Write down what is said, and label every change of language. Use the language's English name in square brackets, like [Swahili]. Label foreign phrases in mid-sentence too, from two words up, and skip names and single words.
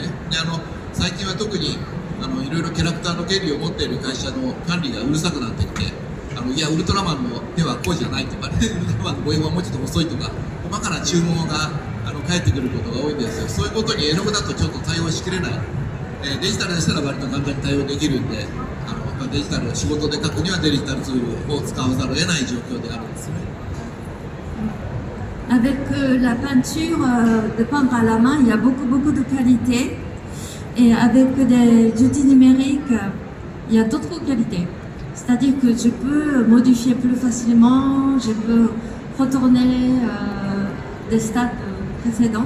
[Japanese] で最近は特にいろいろキャラクターの権利を持っている会社の管理がうるさくなってきて、いやウルトラマンの手はこうじゃないとかね、ウルトラマンの母音はもうちょっと遅いとか細かな注文が返ってくることが多いんですよ。そういうことに絵の具だとちょっと対応しきれない。デジタルでしたら割と簡単に対応できるんで、デジタルを仕事で書くにはデジタルツールを使わざるを得ない状況であるんですね。 [French] Avec la peinture, de peindre à la main, il y a beaucoup de qualités. Et avec des outils numériques, il y a d'autres qualités. C'est-à-dire que je peux modifier plus facilement, je peux retourner des stades précédentes.